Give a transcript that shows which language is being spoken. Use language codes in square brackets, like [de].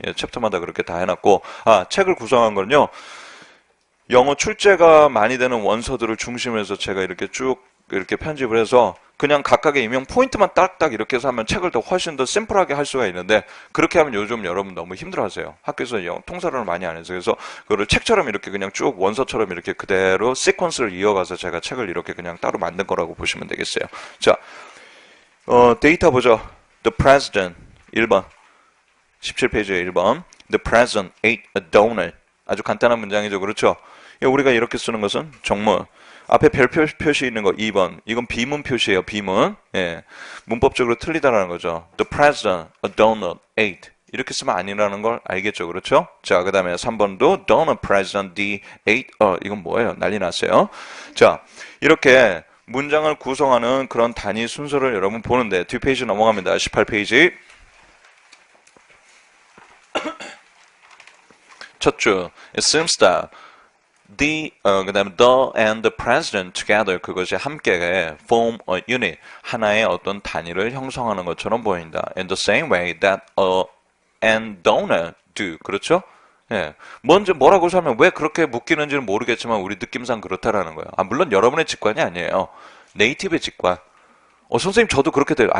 [ko] 예, 챕터마다 그렇게 다 해놨고, 책을 구성한 거는요, 영어 출제가 많이 되는 원서들을 중심으로 해서 제가 이렇게 쭉 이렇게 편집을 해서 그냥 각각의 임용 포인트만 딱딱 이렇게 해서 하면 책을 더 훨씬 더 심플하게 할 수가 있는데, 그렇게 하면 요즘 여러분 너무 힘들어 하세요. 학교에서 통사론을 많이 안 해서. 그래서 그거를 책처럼 이렇게 그냥 쭉 원서처럼 이렇게 그대로 시퀀스를 이어가서 제가 책을 이렇게 그냥 따로 만든 거라고 보시면 되겠어요. 자, 데이터 보죠. [en] The president [ko] 1번 17페이지에 1번 [en] The president ate a donut. [ko] 아주 간단한 문장이죠. 그렇죠? 우리가 이렇게 쓰는 것은 정문. 앞에 별표 표시 있는 거 2번. 이건 비문 표시예요. 비문. 예. 문법적으로 틀리다라는 거죠. [en] The president a donut ate. [ko] 이렇게 쓰면 아니라는 걸 알겠죠. 그렇죠? 자, 그 다음에 3번도 [en] donut president the ate. [ko] 이건 뭐예요? 난리 났어요. 자, 이렇게 문장을 구성하는 그런 단위 순서를 여러분 보는데 뒷페이지 넘어갑니다. 18페이지. 첫 줄. [en] It seems that [ko] 그 다음에 [en] the and the president together [ko] 그것이 함께 [en] form a unit [ko] 하나의 어떤 단위를 형성하는 것처럼 보인다. [en] In the same way that a and don't do. 그렇죠? 예. [ko] 먼저 뭐라고 하면 왜 그렇게 묶이는지는 모르겠지만 우리 느낌상 그렇다라는 거예요. 물론 여러분의 직관이 아니에요. 네이티브의 직관. 선생님 저도 그렇게 돼요.